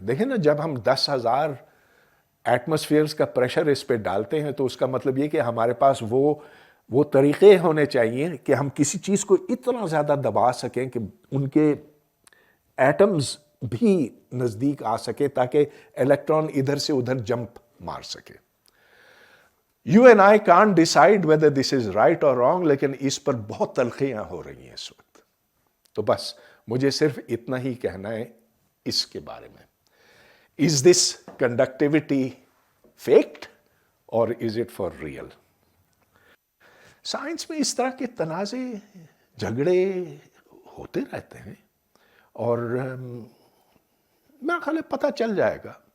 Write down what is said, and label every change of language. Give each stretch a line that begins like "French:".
Urdu: دیکھیں نا، جب ہم 10,000 ایٹماسفیئرز کا پریشر اس پہ ڈالتے ہیں تو اس کا مطلب یہ کہ ہمارے پاس وہ طریقے ہونے چاہیے کہ ہم کسی چیز کو اتنا زیادہ دبا سکیں کہ ان کے ایٹمز بھی نزدیک آ سکے تاکہ الیکٹران ادھر سے ادھر جمپ مار سکے.
English: You and I can't decide whether this is right or wrong،
Urdu: لیکن اس پر بہت تلخیاں ہو رہی ہیں اس وقت. تو بس مجھے صرف اتنا ہی کہنا ہے اس کے بارے میں.
English: Is this conductivity faked or is it for real؟
Urdu: Science میں اس طرح کے تنازع جھگڑے ہوتے رہتے ہیں، اور میرا خیال ہے پتہ چل جائے گا.